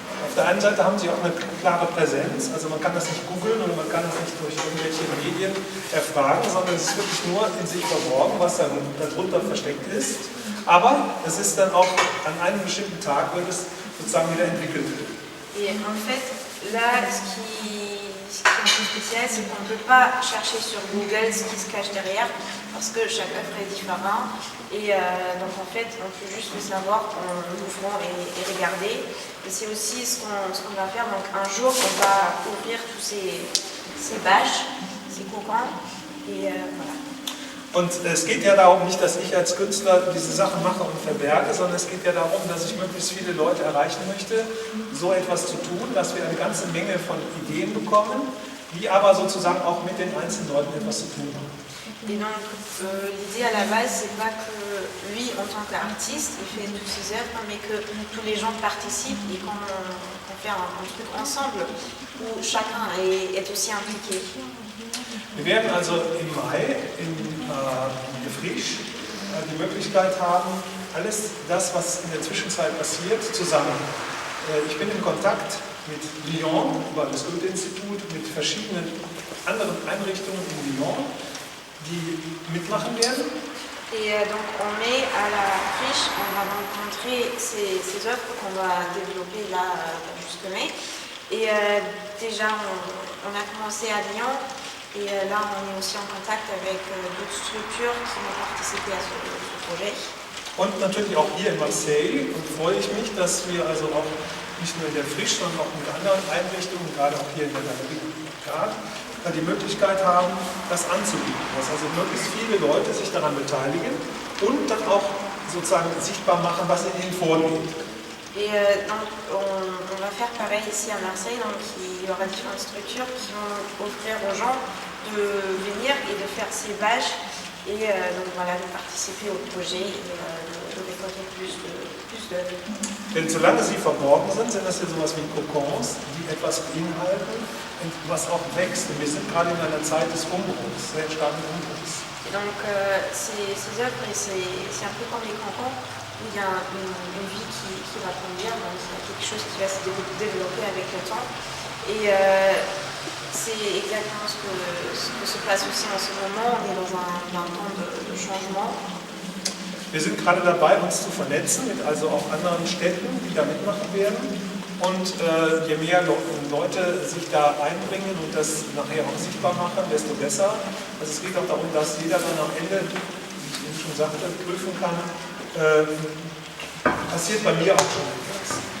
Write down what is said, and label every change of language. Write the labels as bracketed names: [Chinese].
[German] Auf der einen Seite haben sie auch eine klare Präsenz, also man kann das nicht googeln oder man kann das nicht durch irgendwelche Medien erfragen, sondern es ist wirklich nur in sich verborgen, was dann darunter versteckt ist. Aber es ist dann auch an einem bestimmten Tag wird es sozusagen wieder entwickelt. [French] Et en fait, là, ce qui est un peu spécial, c'est qu'on ne peut pas chercher sur Google ce qui se cache derrière, parce que chaque œuvre est différent. Et donc en fait, on peut juste le savoir en ouvrant et regarder. Et c'est aussi ce qu'on va faire. Donc un jour, on va ouvrir tous ces bâches, ces cocons. Et voilà. [German] Und es geht ja darum nicht, dass ich als Künstler diese Sachen mache und verberge, sondern es geht ja darum, dass ich möglichst viele Leute erreichen möchte, so etwas zu tun, dass wir eine ganze Menge von Ideen bekommen, die aber sozusagen auch mit den einzelnen Leuten etwas zu tun haben. [French] Et donc l'idée à la base, c'est pas que lui, en tant qu'artiste, il fait toutes ses œuvres, mais que tous les gens participent et qu'on fait un truc ensemble où chacun est aussi impliqué. [German] Wir werden also im Mai in Gefrisch die Möglichkeit haben, alles das, was in der Zwischenzeit passiert, zu sammeln. Ich bin in Kontakt mit Lyon über das Goethe-Institut, mit verschiedenen anderen Einrichtungen in Lyon, die mitmachen werden. [French] Et donc en mai, à la friche, on va rencontrer ces œuvres qu'on va développer là jusque mai. Et déjà, on a commencé à Lyon. Et là, on est aussi en contact avec d'autres structures qui vont participer à ce projet. [German] Und natürlich auch hier in Marseille. Und freue ich mich, dass wir also auch nicht nur in der Frisch, sondern auch mit anderen Einrichtungen, gerade auch hier in der Galerie die Möglichkeit haben, das anzubieten. Dass also möglichst viele Leute sich daran beteiligen und dann auch sozusagen sichtbar machen, was in ihnen vorgeht. [French] Et donc, on va faire pareil ici à Marseille, donc il y aura différentes structures qui vont offrir aux gens de venir et de faire ces bâches et donc voilà, de participer au projet et de récolter plus d'œuvres. [German] Denn solange sie verborgen sind, sind das ja sowas wie Kokons, die etwas beinhalten und was auch wächst. Und wir sind gerade in einer Zeit des Umbruchs, sehr starken Umbruchs. [French] Et donc ces œuvres, c'est un peu comme les cocons. Il y a une vie qui va grandir, donc il y a quelque chose qui va se développer avec le temps. Et c'est exactement ce que se passe aussi en ce moment. On est dans un temps de changement. [German] Wir sind gerade dabei, uns zu vernetzen mit also auch anderen Städten, die da mitmachen werden. Und je mehr Leute sich da einbringen und das nachher auch sichtbar machen, desto besser. Also es geht auch darum, dass jeder dann am Ende, wie ich eben schon sagte, prüfen kann, passiert bei mir auch schon etwas.